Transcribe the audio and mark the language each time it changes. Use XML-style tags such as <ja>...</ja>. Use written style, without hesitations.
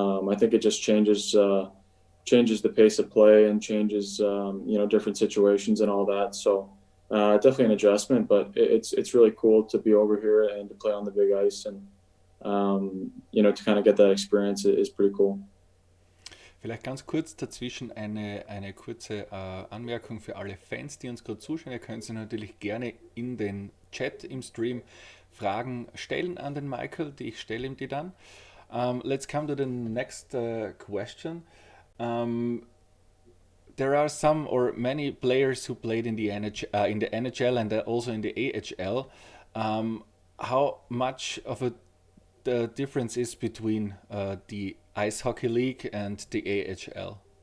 <en>I think it just changes the pace of play and changes different situations and all that. So definitely an adjustment, but it's really cool to be over here and to play on the big ice and to kind of get that experience is pretty cool.</en> <de>Vielleicht ganz kurz dazwischen eine kurze Anmerkung für alle Fans, die uns gerade zuschauen. Ihr könnt Sie natürlich gerne in den Chat im Stream Fragen stellen an den Michael, ich stelle ihm die dann.</de> <en>Let's come to the next question. There are some or many players who played in the NHL and also in the AHL. How much of a the difference is between the ice hockey league and the AHL?</en>